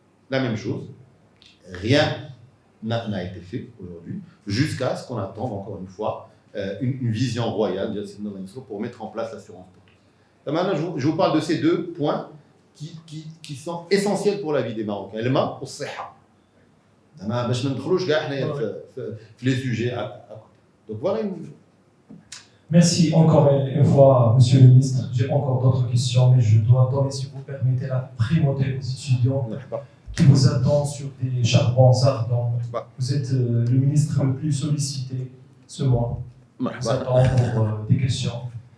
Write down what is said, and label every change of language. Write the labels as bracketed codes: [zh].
[fr] La même chose, rien n'a été fait aujourd'hui, jusqu'à ce qu'on attende encore une fois une vision royale pour mettre en place l'assurance pour tous. Maintenant, je vous parle de ces 2 points qui sont essentiels pour la vie des Marocains. [ar] الماء والصحة. باش ما ندخلوش كاع حنايا في [fr] les sujets à côté. Donc voilà Merci encore une fois, Monsieur le Ministre. J'ai encore d'autres questions, mais je dois donner, si vous permettez, la primauté aux étudiants qui vous attendent sur des charbons ardents. Vous êtes le ministre le plus sollicité ce mois. Vous attend pour des questions.